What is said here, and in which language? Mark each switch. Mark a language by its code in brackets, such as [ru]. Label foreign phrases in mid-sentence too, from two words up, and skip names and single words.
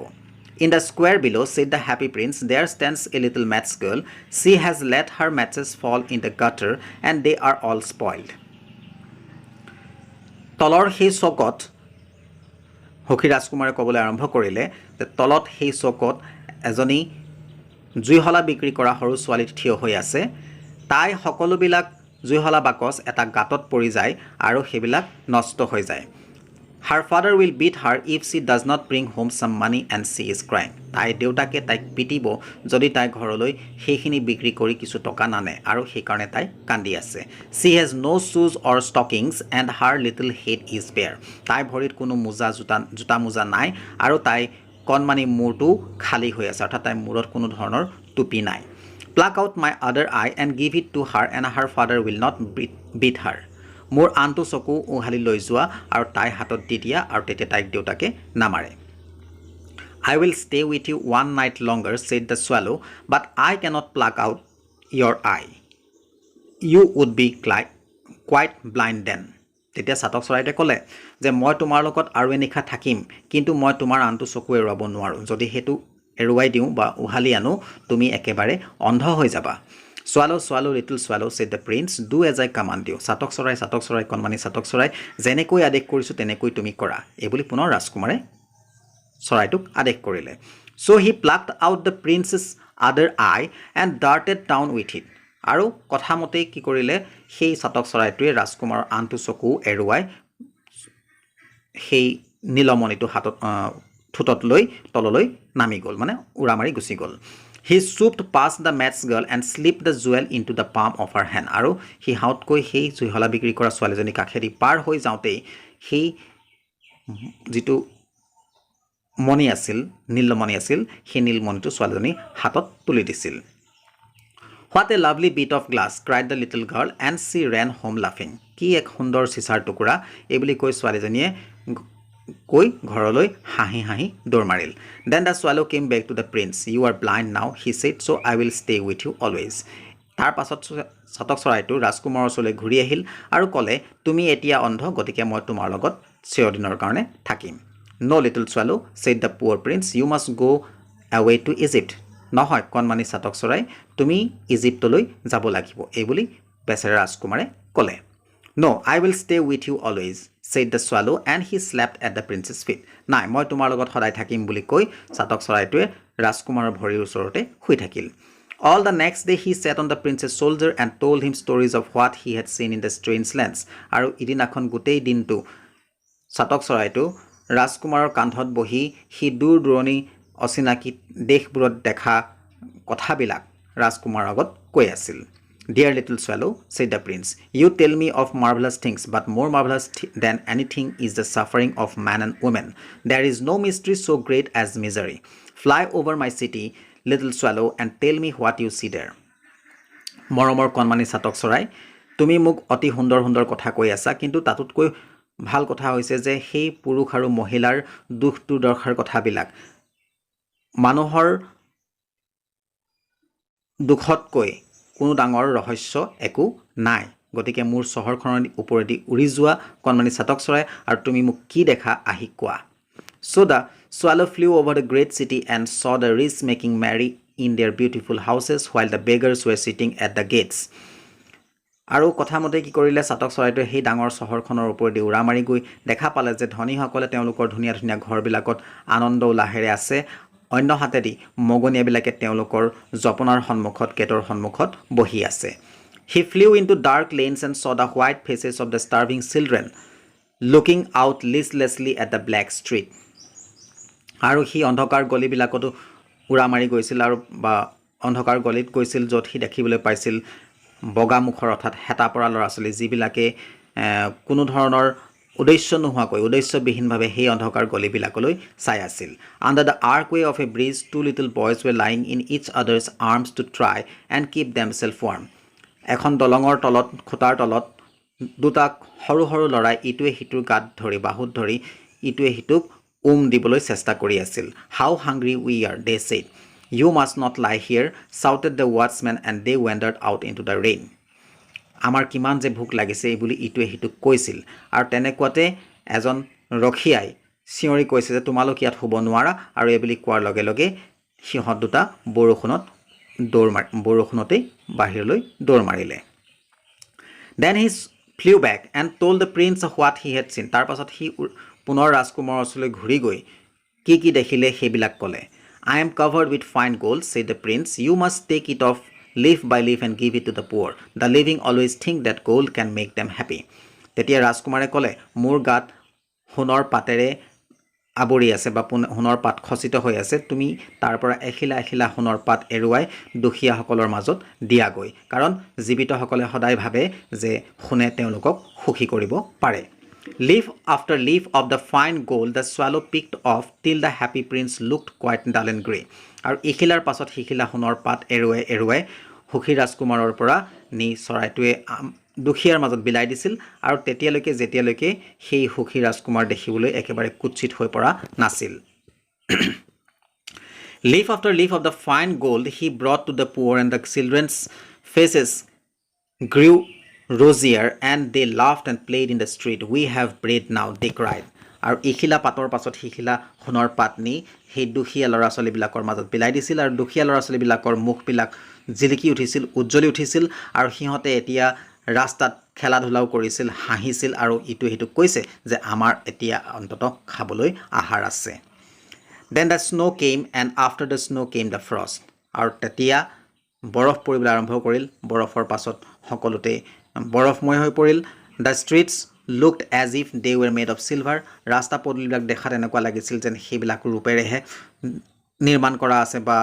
[en] In the square below, said the happy prince, there stands a little match girl. She has let her matches fall in the gutter and they are all spoiled. [as] তলৰ সেই চকত হকী ৰাজকুমাৰে ক'বলৈ আৰম্ভ কৰিলে যে তলত সেই চকত এজনী জুইহলা বিক্ৰী কৰা সৰু ছোৱালী থিয় হৈ আছে. তাই সকলোবিলাক জুইহলা বাকচ এটা গাঁতত পৰি যায় আৰু সেইবিলাক নষ্ট হৈ যায়. [en] Her father will beat her if she does not bring home some money and she is crying. [as] তাই দেউতাকে তাইক পিটিব যদি তাই ঘৰলৈ সেইখিনি বিক্ৰী কৰি কিছু টকা নানে আৰু সেইকাৰণে তাই কান্দি আছে. [en] She has no shoes or stockings and her little head is bare. [as] তাই ভৰিত কোনো জোতা মোজা নাই আৰু তাই কণমানি মূৰটো খালী হৈ আছে অৰ্থাৎ তাই মূৰত কোনো ধৰণৰ টুপি নাই. [en] Pluck out my other eye and give it to her and her father will not beat her. [as] মোৰ আনটো চকু উহালি লৈ যোৱা আৰু তাই হাতত দি দিয়া আৰু তেতিয়া তাইক দেউতাকে নামাৰে. [en] I will stay with you one night longer, said the swallow, but I cannot pluck out your eye. You would be quite blind then. [as] তেতিয়া চাতক চৰাইটোৱে ক'লে যে মই তোমাৰ লগত আৰু এনিশা থাকিম কিন্তু মই তোমাৰ আনটো চকু এৰুৱাব নোৱাৰোঁ. যদি সেইটো এৰুৱাই দিওঁ বা উহালি আনো তুমি একেবাৰে অন্ধ হৈ যাবা. [en] Swallow, swallow, little swallow, said the prince, do as I command you. [as] চাতক চৰাই, কণমানি চাতক চৰাই, যেনেকৈ আদেশ কৰিছোঁ তেনেকৈ তুমি কৰা. এইবুলি পুনৰ ৰাজকুমাৰে চৰাইটোক আদেশ কৰিলে [en] so he plucked out the prince's other eye and darted down with it [as] আৰু কথামতে কি কৰিলে সেই চাতক চৰাইটোৱে ৰাজকুমাৰৰ আনটো চকু এৰুৱাই সেই নীলমণিটো হাতত ঠুটত লৈ তললৈ নামি গল মানে উৰা মাৰি গুছি গল [en] he swooped past the match girl and slipped the jewel into the palm of her hand [as] আৰু হি হাউতকৈ সেই জুইহলা বিক্ৰী কৰা ছোৱালীজনী কাখেদি পাৰ হৈ যাওঁতে সেই যিটো মণি আছিল নীলমণি আছিল সেই নীলমণিটো ছোৱালীজনী হাতত তুলি দিছিল [en] What a lovely bit of glass, cried the little girl, and she ran home laughing. [as] কি এক সুন্দৰ চিচাৰ টুকুৰা এই বুলি কৈ ছোৱালীজনীয়ে কৈ ঘৰলৈ হাঁহি হাঁহি দৌৰ মাৰিল [en] Then the swallow came back to the prince. [as] You are blind now, he said, so I will stay with you always. তাৰ পাছত চাতক চৰাইটো ৰাজকুমাৰৰ ওচৰলৈ ঘূৰি আহিল আৰু ক'লে তুমি এতিয়া অন্ধ গতিকে মই তোমাৰ লগত চিৰদিনৰ কাৰণে থাকিম [en] No, little swallow, said the poor prince, you must go away to Egypt. [as] নহয় কণমানি চাতক চৰাই তুমি ইজিপ্তলৈ যাব লাগিব এই বুলি বেচাৰা ৰাজকুমাৰে ক'লে [en] No, I will stay with you always, said the swallow, and he slept at the prince's feet. [as] নাই মই তোমাৰ লগত সদায় থাকিম বুলি কৈ চাতক চৰাইটোৱে ৰাজকুমাৰৰ ভৰিৰ ওচৰতে শুই থাকিল [en] All the next day he sat on the prince's shoulder and told him stories of what he had seen in the strange lands. [as] আৰু ইদিনাখন গোটেই দিনটো চাতক চৰাইটো ৰাজকুমাৰৰ কান্ধত বহি হি দূৰ দূৰণি অচিনাকি দেশবোৰত দেখা কথাবিলাক ৰাজকুমাৰৰ আগত কৈ আছিল [en] Dear little swallow, said the prince, you tell me of marvelous things, but more marvelous than anything is the suffering of man and woman. There is no mystery so great as misery. Fly over my city, little swallow, and tell me what you see there. [as] মৰমৰ কণমানি চাতক চৰাই তুমি মোক অতি সুন্দৰ সুন্দৰ কথা কৈ আছা কিন্তু তাতোতকৈ ভাল কথা হৈছে যে সেই পুৰুষ আৰু মহিলাৰ দুখ দুৰ্দশাৰ কথাবিলাক মানুহৰ দুখতকৈ কোনো ডাঙৰ ৰহস্য একো নাই গতিকে মোৰ চহৰখনৰ ওপৰেদি উৰি যোৱা কণমানি চাতক চৰাই আৰু তুমি মোক কি দেখা আহি কোৱা [en] So the swallow flew over the great city and saw the rich making merry in their beautiful houses while the beggars were sitting at the gates [as] আৰু কথামতে কি কৰিলে চাতক চৰাইটোৱে সেই ডাঙৰ চহৰখনৰ ওপৰেদি উৰা মাৰি গৈ দেখা পালে যে ধনীসকলে তেওঁলোকৰ ধুনীয়া ধুনীয়া ঘৰবিলাকত আনন্দ উল্লাহেৰে আছে অন্য হাতেদি মগনীয়াবিলাকে তেওঁলোকৰ জপনাৰ সন্মুখত গেটৰ সন্মুখত বহি আছে [en] He flew into dark lanes and saw the white faces of the starving children looking out listlessly at the black street [as] আৰু হি অন্ধকাৰ গলিবিলাকতো উৰা মাৰি গৈছিল আৰু বা অন্ধকাৰ গলিত গৈছিল য'ত হি দেখিবলৈ পাইছিল বগা মুখৰ অৰ্থাৎ হেতা পৰা ল'ৰা-ছোৱালী যিবিলাকে কোনো ধৰণৰ উদ্দেশ্য নোহোৱাকৈ উদ্দেশ্যবিহীনভাৱে সেই অন্ধকাৰ গলিবিলাকলৈ চাই আছিল [en] Under the archway of a bridge, two little boys were lying in each other's arms to try and keep themselves warm. [as] এখন দলঙৰ তলত খুটাৰ তলত দুটা সৰু সৰু ল'ৰাই ইটোৱে সিটোৰ গাত ধৰি বাহুত ধৰি ইটোৱে সিটোক দিবলৈ চেষ্টা কৰি আছিল [en] How hungry we are, they said. You must not lie here, shouted the watchman, and they wandered out into the rain. [as] আমাৰ কিমান যে ভোক লাগিছে এই বুলি ইটোৱে সিটোক কৈছিল আৰু তেনেকুৱাতে এজন ৰখিয়াই চিঞৰি কৈছে যে তোমালোক ইয়াত শুব নোৱাৰা আৰু এই বুলি কোৱাৰ লগে লগে সিহঁত দুটা বৰষুণতে বাহিৰলৈ দৌৰ মাৰিলে [en] Then he flew back and told the prince what he had seen. [as] তাৰ পাছত হি পুনৰ ৰাজকুমাৰৰ ওচৰলৈ ঘূৰি গৈ কি দেখিলে সেইবিলাক ক'লে [en] I am covered with fine gold, said the prince. You must take it off leaf by leaf and give it to the poor. The living always think that gold can make them happy. [as] তেতিয়া ৰাজকুমাৰে ক'লে মোৰ গাত সোণৰ পাতেৰে আবৰি আছে বা সোণৰ পাত খচিত হৈ আছে তুমি তাৰ পৰা এখিলা এখিলা সোণৰ পাত এৰুৱাই দুখীয়াসকলৰ মাজত দিয়াগৈ কাৰণ জীৱিতসকলে সদায় ভাবে যে সোণে তেওঁলোকক সুখী কৰিব পাৰে [en] Leaf after leaf of the fine gold the swallow picked off till the happy prince looked quite dull and grey. [as] আৰু ইখিলাৰ পাছত সিখিলা সোণৰ পাত এৰুৱাই সুখী ৰাজকুমাৰৰ পৰা নি চৰাইটোৱে দুখীয়াৰ মাজত বিলাই দিছিল আৰু যেতিয়ালৈকে সেই সুখী ৰাজকুমাৰ দেখিবলৈ একেবাৰে কুৎসিত হৈ পৰা নাছিল [en] Leaf after leaf of the fine gold he brought to the poor and the children's faces grew rosier and they laughed and played in the street. We have bread now, they cried. [as] আৰু ইখিলা পাতৰ পাছত সিখিলা সোণৰ পাত নি সেই দুখীয়া ল'ৰা ছোৱালীবিলাকৰ মাজত বিলাই দিছিল আৰু দুখীয়া ল'ৰা ছোৱালীবিলাকৰ মুখবিলাক জিলিকি উঠিছিল উজ্জ্বলি উঠিছিল আৰু সিহঁতে এতিয়া ৰাস্তাত খেলা ধূলাও কৰিছিল হাঁহিছিল আৰু ইটো হিটোক কৈছে যে আমাৰ এতিয়া অন্ততঃ খাবলৈ আহাৰ আছে [en] then the snow came and after the snow came the frost [as] আৰু তেতিয়া বৰফ পৰিবলৈ আৰম্ভ কৰিল বৰফৰ পাছত সকলোতে বৰফময় হৈ পৰিল [en] the streets looked as if they were made of silver [as] ৰাস্তা পদূলিবিলাক দেখাত এনেকুৱা লাগিছিল যেন সেইবিলাক ৰূপেৰেহে নিৰ্মাণ কৰা আছে বা